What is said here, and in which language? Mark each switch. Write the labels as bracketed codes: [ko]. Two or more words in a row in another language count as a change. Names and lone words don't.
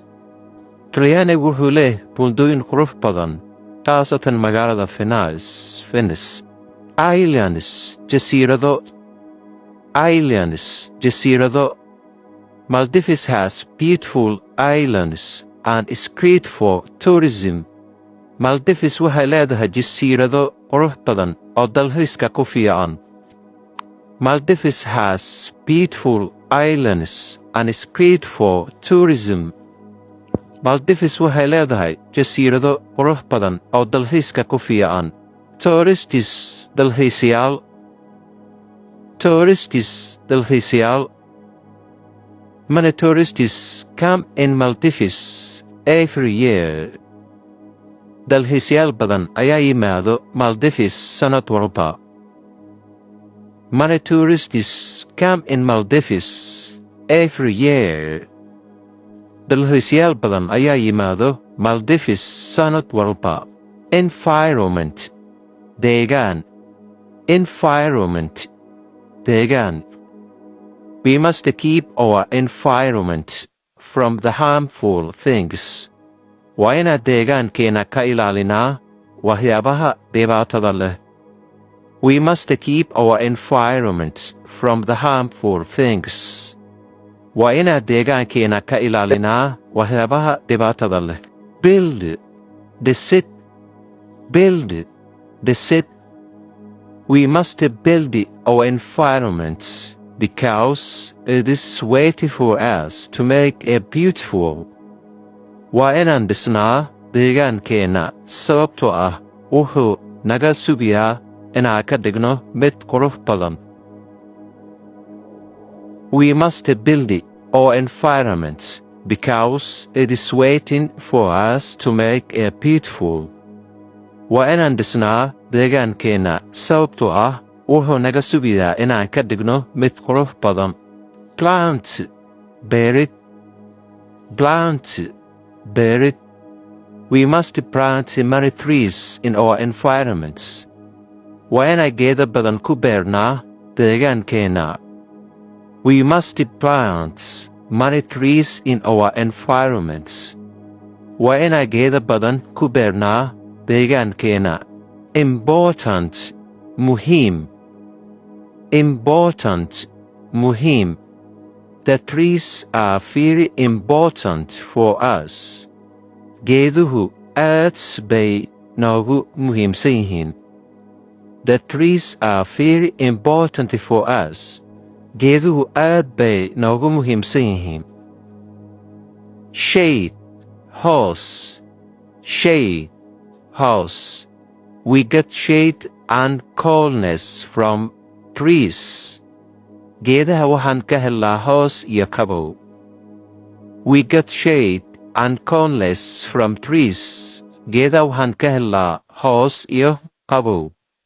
[so] Talyaani wuxuu leeyahay buundooyin qurux badan, khaasatan magaalada Venice. Islands, jasiirado. Islands, jasiirado. [en] Maldives has beautiful islands and is great for tourism. [so] Maldives waxay leedahay jasiirado qurux badan oo dalxiiska ku fiican. [en] Maldives has beautiful islands and is great for tourism. [so] Maldives waxay leedahay jasiirado qurux badan oo dalxiiska ku fiican. Tourists, dalxiisayaal. Tourists, dalxiisayaal. [en] Many tourists come in Maldives every year. [so] Dalxiisayaal badan ayaa yimaado Maldives sanad walba. [en] Many tourists come in Maldives every year. [so] Dalxiisayaal badan ayaa yimaado Maldives sanad walba. Environment, deegaan. Environment, deegaan. [en] We must keep our environment from the harmful things. [so] Waa inaan deegaankeena ka ilaalinaa waxyaabaha dhibaatada leh. [en] We must keep our environment from the harmful things. [so] Waa inaan deegaankeena ka ilaalinaa waxyaabaha dhibaatada leh. [en] Build, decide. Build, decide. We must build our environment because it is waiting for us to make it beautiful. [so] Waa inaan dhisnaa deegaankeena sababtoo ah wuxuu naga sugayaa inaan ka dhigno mid qurux badan. [en] We must build our environment because it is waiting for us to make it beautiful. [so] Waa inaan dhisnaa deegaankeena sababtoo ah wuxuu naga sugayaa inaan ka dhigno mid qurux badan. Plant, beerid. Plant, beerid. [en] We must plant many trees in our environments. [so] Waa inaan geedo badan ku beernaa deegaankeena. [en] We must plant many trees in our environments. [so] Waa inaan geedo badan ku beernaa deegaankeena. Important, muhiim. Important, muhiim. [en] The trees are very important for us. [so] Geeduhu aad bay noogu muhiimsan yihiin. [en] The trees are very important for us. [so] Geeduhu aad bay noogu muhiimsan yihiin. [en] Shade, house. Shade, house. We get shade and coolness from trees. [so] Geedaha waxaan ka helnaa hoos iyo qabow. [en] We get shade and coolness from trees. [so] Geedaha waxaan ka helnaa hoos iyo qabow.